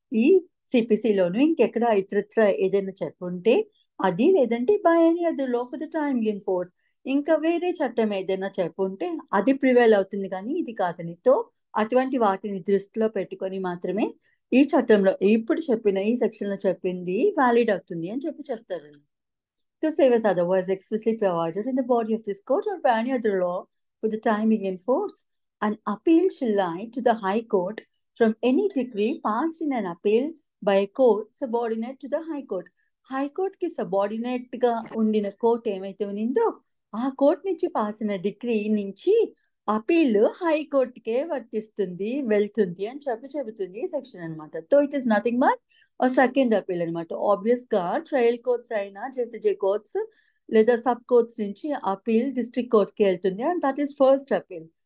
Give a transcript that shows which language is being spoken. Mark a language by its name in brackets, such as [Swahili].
[Telugu] ఈ సిపిసిలోను ఇంకెక్కడ ఇతరత్ర ఏదైనా చెప్పుంటే అది, లేదంటే [English] by any other law for the time in force, [Telugu] ఇంకా వేరే చట్టం ఏదైనా చెప్పుంటే అది ప్రివైల్ అవుతుంది కానీ ఇది కాదని. తో అటువంటి వాటిని దృష్టిలో పెట్టుకొని మాత్రమే ఈ చట్టంలో ఇప్పుడు చెప్పిన ఈ సెక్షన్ లో చెప్పింది వ్యాలిడ్ అవుతుంది అని చెప్తారు. [English] To save as otherwise expressly provided in the body of this court or by any other law for the time being in force, an appeal shall lie to the High Court from any decree passed in an appeal by a court subordinate to the High Court. [Telugu] High Court కి subordinate గా ఉండిన court ఏమైతే ఉందో ఆ court నుంచి pass అయిన degree నుంచి appeal హైకోర్టుకే వర్తిస్తుంది, వెళ్తుంది అని చెబుతుంది ఈ సెక్షన్ అనమాట. [English] so it is nothing but second appeal [Telugu] అనమాట. ఆబ్వియస్ గా ట్రయల్ కోర్ట్స్ అయినా జేసీజే కోర్ట్స్ లేదా సబ్ కోర్ట్స్ నుంచి అపీల్ డిస్ట్రిక్ట్ కోర్ట్ కి వెళ్తుంది [English] And that is first appeal.